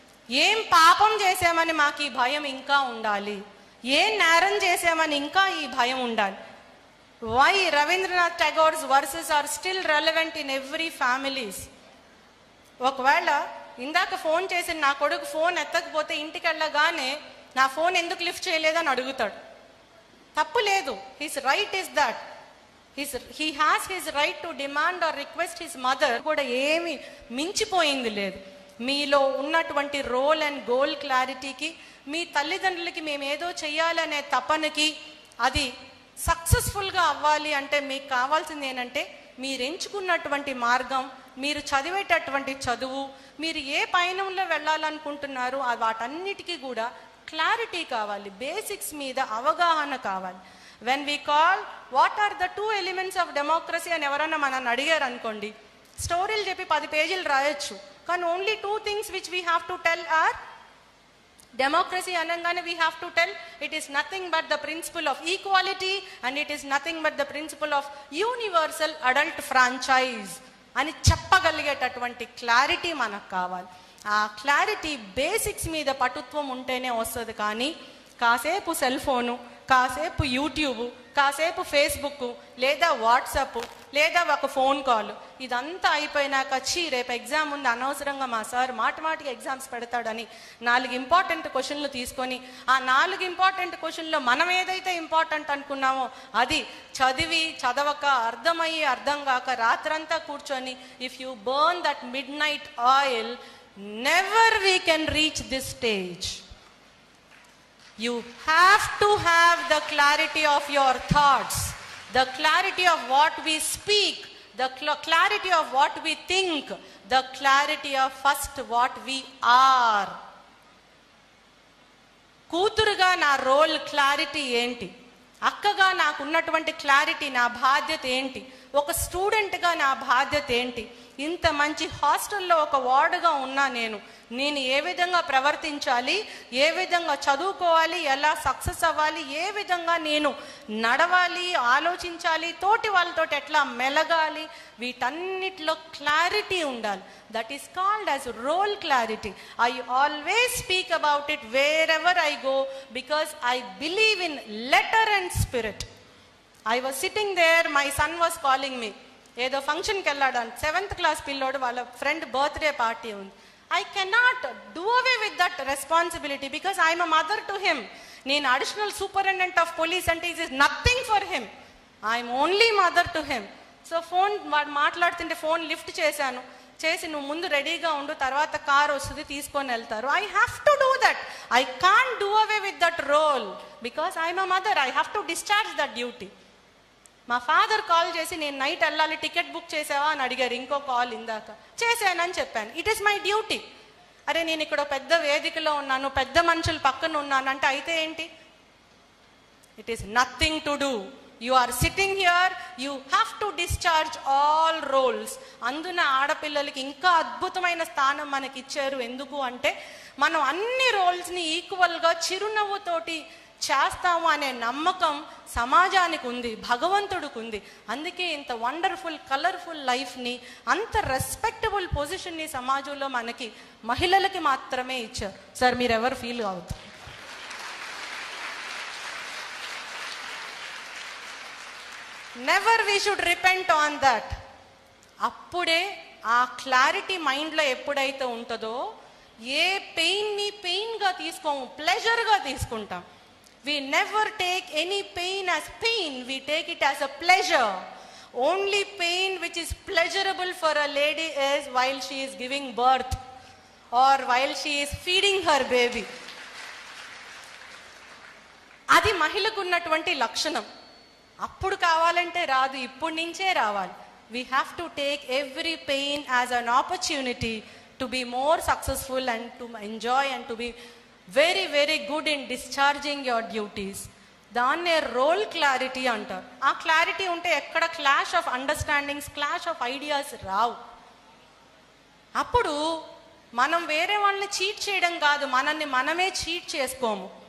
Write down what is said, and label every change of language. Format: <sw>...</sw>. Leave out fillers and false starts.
<te>ఏం పాపం చేసామని మాకు ఈ భయం ఇంకా ఉండాలి, ఏం నేరం చేసామని ఇంకా ఈ భయం ఉండాలి.</te> <en>Why Rabindranath Tagore's verses are still relevant in every families.</en> <te>ఒకవేళ ఇందాక ఫోన్ చేసి నా కొడుకు ఫోన్ ఎత్తకపోతే ఇంటికి వెళ్ళగానే నా ఫోన్ ఎందుకు లిఫ్ట్ చేయలేదని అడుగుతాడు. తప్పు లేదు.</te> <en>His right is that. he has his right to demand or request his mother.</en> <te>కూడా ఏమి మించిపోయింది లేదు. మీలో ఉన్నటువంటి రోల్ అండ్ గోల్ క్లారిటీకి, మీ తల్లిదండ్రులకి మేము ఏదో చెయ్యాలనే తపనకి, అది సక్సెస్ఫుల్గా అవ్వాలి అంటే మీకు కావాల్సింది ఏంటంటే మీరు ఎంచుకున్నటువంటి మార్గం, మీరు చదివేటటువంటి చదువు, మీరు ఏ పయనంలో వెళ్ళాలనుకుంటున్నారో వాటన్నిటికీ కూడా క్లారిటీ కావాలి, బేసిక్స్ మీద అవగాహన కావాలి.</te> <en>When we call what are the two elements of democracy</en> <te>అని ఎవరన్నా మనల్ని అడిగారు అనుకోండి, స్టోరీలు చెప్పి 10 పేజీలు రాయొచ్చు, కానీ</te> <en>only 2 things which we have to tell are democracy అనగానే we have to tell it is nothing but the principle of equality and it is nothing but the principle of universal adult franchise</en> <te>అని చెప్పగలిగేటటువంటి clarity మనకు కావాలి. ఆ clarity basics మీద పటుత్వం ఉంటేనే వస్తుంది. కానీ కాసేపు సెల్ ఫోను, కాసేపు యూట్యూబ్, కాసేపు ఫేస్బుక్ లేదా వాట్సాప్, లేదా ఒక ఫోన్ కాల్. ఇదంతా అయిపోయినాక రేపు ఎగ్జామ్ ఉంది, అనవసరంగా మా సార్ మాటిమాటికి ఎగ్జామ్స్ పెడతాడని 4 ఇంపార్టెంట్ క్వశ్చన్లు తీసుకొని ఆ 4 ఇంపార్టెంట్ క్వశ్చన్లో మనం ఏదైతే ఇంపార్టెంట్ అనుకున్నామో అది చదవక అర్థం కాక రాత్రంతా కూర్చొని,</te> <en>If you burn that midnight oil, never we can reach this stage. You have to have the clarity of your thoughts, the clarity of what we speak, the clarity of what we think, the clarity of first what we are.</en> <te>కూతురుగా నా role clarity ఏంటి, అక్కగా నాకు ఉన్నటువంటి clarity, నా బాధ్యత ఏంటి, ఒక స్టూడెంట్గా నా బాధ్యత ఏంటి, ఇంత మంచి హాస్టల్లో ఒక వార్డుగా ఉన్నా నేను ఏ విధంగా ప్రవర్తించాలి, ఏ విధంగా చదువుకోవాలి, ఎలా సక్సెస్ అవ్వాలి, ఏ విధంగా నేను నడవాలి, ఆలోచించాలి, తోటి వాళ్ళతో ఎట్లా మెలగాలి, వీటన్నిటిలో క్లారిటీ ఉండాలి.</te> <en>That is called as role clarity. I always speak about it wherever I go, because I believe in letter and spirit. I was sitting there, my son was calling me.</en> <te>ఏదో ఫంక్షన్కి వెళ్ళాడు, 7th class పిల్లోడు, వాళ్ళ friend birthday party ఉంది.</te> <en>I cannot do away with that responsibility because I am a mother to him.</en> <te>నేను additional superintendent of police అంటే</te> <en>it is nothing for him. I am only mother to him.</en> <te>So వాడు మాట్లాడుతుంటే phone lift చేసి నువ్వు ముందు రెడీగా ఉండు, తర్వాత కార్ వస్తుంది తీసుకొని వెళ్తారు.</te> <en>I have to do that. I can't do away with that role because I am a mother. I have to discharge that duty.</en> <te>మా ఫాదర్ కాల్ చేసి నేను నైట్ వెళ్ళాలి, టికెట్ బుక్ చేసావా అని అడిగారు. ఇంకో కాల్ ఇందాక చేశానని చెప్పాను.</te> <en>It is my duty.</en> <te>అరే నేను ఇక్కడ పెద్ద వేదికలో ఉన్నాను, పెద్ద మనుషులు పక్కన ఉన్నాను అంటే అయితే ఏంటి?</te> <en>It is nothing to do. You are sitting here, you have to discharge all roles.</en> <te>అందున ఆడపిల్లలకి ఇంకా అద్భుతమైన స్థానం మనకి ఇచ్చారు. ఎందుకు అంటే మనం అన్ని రోల్స్ని ఈక్వల్గా చిరునవ్వుతోటి చేస్తాము అనే నమ్మకం సమాజానికి ఉంది, భగవంతుడికి ఉంది. అందుకే ఇంత వండర్ఫుల్ కలర్ఫుల్ లైఫ్ని, అంత రెస్పెక్టబుల్ పొజిషన్ని సమాజంలో మనకి మహిళలకి మాత్రమే ఇచ్చారు. సార్ మీరు ఎవరు ఫీల్ అవుతారు?</te> <en>Never we should repent on that.</en> <te>అప్పుడే ఆ క్లారిటీ మైండ్లో ఎప్పుడైతే ఉంటుందో ఏ పెయిన్ని పెయిన్గా తీసుకోము, ప్లెజర్గా తీసుకుంటాం.</te> <en>We never take any pain as pain, we take it as a pleasure. Only pain which is pleasurable for a lady is while she is giving birth or while she is feeding her baby.</en> <te>అది మహిళకు ఉన్నటువంటి లక్షణం. అప్పుడు కావాలంటే రాదు, ఇప్పటి నుంచే రావాలి.</te> <en>We have to take every pain as an opportunity to be more successful and to enjoy and to be very very good in discharging your duties.</en> <te>దాన్నే రోల్ క్లారిటీ అంటారు. ఆ క్లారిటీ ఉంటే ఎక్కడ clash of understandings, clash of ideas రావు. అప్పుడు మనం వేరే వాళ్ళని cheat చేయడం కాదు, మనల్ని మనమే చీట్ చేసుకోము.</te>